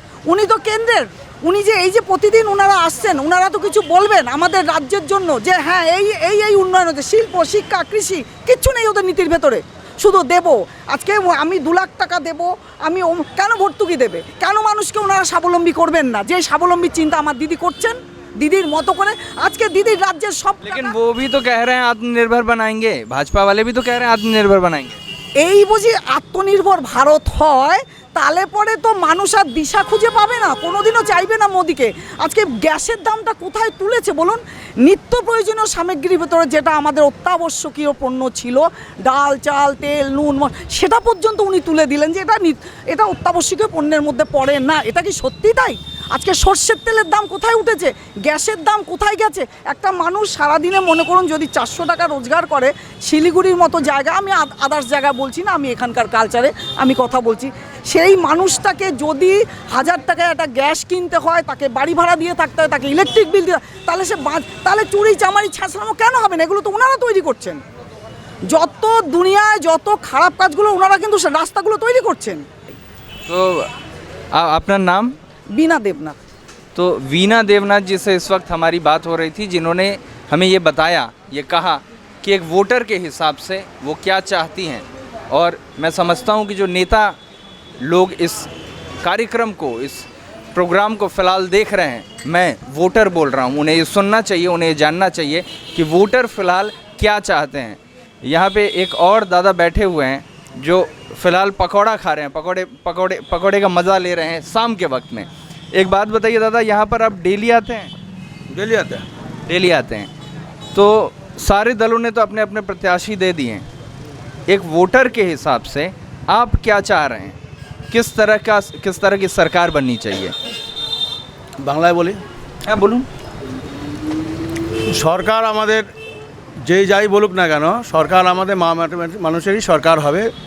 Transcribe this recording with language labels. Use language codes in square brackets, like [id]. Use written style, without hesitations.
[bn] উনি তো কেন্দ্রের, উনি যে এই যে প্রতিদিন ওনারা আসছেন, ওনারা তো কিছু বলবেন আমাদের রাজ্যের জন্য যে হ্যাঁ এই উন্নয়ন হচ্ছে, শিল্প, শিক্ষা, কৃষি, কিচ্ছু নেই ওদের নীতির ভেতরে। শুধু দেব, আজকে আমি 2 লাখ টাকা দেব, আমি কেন ভর্তুকি দেবে? কেন মানুষকে ওনারা স্বাবলম্বী করবেন না? যে স্বাবলম্বী চিন্তা আমার দিদি করছেন দিদির মতো করে। আজকে দিদির রাজ্যের সব, [hi] लेकिन वो भी तो कह रहे हैं आत्मनिर्भर बनाएंगे, भाजपा वाले भी तो कह रहे हैं आत्मनिर्भर बनाएंगे। [bn] এই বুঝি আত্মনির্ভর ভারত হয়, তাহলে পরে তো মানুষ আর দিশা খুঁজে পাবে না, কোনোদিনও চাইবে না মোদিকে। আজকে গ্যাসের দামটা কোথায় তুলেছে বলুন? নিত্য প্রয়োজনীয় সামগ্রীর ভেতরে যেটা আমাদের অত্যাবশ্যকীয় পণ্য ছিল, ডাল, চাল, তেল, নুন, সেটা পর্যন্ত উনি তুলে দিলেন যে এটা অত্যাবশ্যকীয় পণ্যের মধ্যে পড়ে না। এটা কি সত্যি তাই? আজকে সর্ষের তেলের দাম কোথায় উঠেছে, গ্যাসের দাম কোথায় গেছে? একটা মানুষ সারাদিনে মনে করুন যদি 400 টাকা রোজগার করে, শিলিগুড়ির মতো জায়গা, আমি আদার্স জায়গা বলছি না, আমি এখানকার কালচারে আমি কথা বলছি, সেই মানুষটাকে যদি 1000 টাকায় একটা গ্যাস কিনতে হয়, তাকে বাড়ি ভাড়া দিয়ে থাকতে হয়, তাকে ইলেকট্রিক বিল দিতে হয়, তাহলে চুরি চামারি ছাঁচড়ানো কেন হবে না? এগুলো তো ওনারা তৈরি করছেন। যত দুনিয়ায় যত খারাপ কাজগুলো ওনারা কিন্তু রাস্তাগুলো তৈরি করছেন। [hi] तो अपना नाम? बीना देवनाथ। तो वीना देवनाथ जी से इस वक्त हमारी बात हो रही थी, जिन्होंने हमें ये बताया, ये कहा कि एक वोटर के हिसाब से वो क्या चाहती हैं। और मैं समझता हूँ कि जो नेता लोग इस कार्यक्रम को, इस प्रोग्राम को फ़िलहाल देख रहे हैं, मैं वोटर बोल रहा हूँ, उन्हें ये सुनना चाहिए, उन्हें ये जानना चाहिए कि वोटर फ़िलहाल क्या चाहते हैं। यहाँ पे एक और दादा बैठे हुए हैं जो फ़िलहाल पकौड़ा खा रहे हैं, पकौड़े का मज़ा ले रहे हैं शाम के वक्त में। एक बात बताइए दादा, यहाँ पर आप डेली आते हैं? डेली आता है। डेली आते हैं। तो सारे दलों ने तो अपने अपने प्रत्याशी दे दिए हैं, एक वोटर के हिसाब से आप क्या चाह रहे हैं? किस तरह की सरकार बननी चाहिए? [bn] বাংলায় বলি, হ্যাঁ বলুন। সরকার আমাদের যেই যাই বলুক না কেন, সরকার আমাদের মানুষেরই সরকার হবে।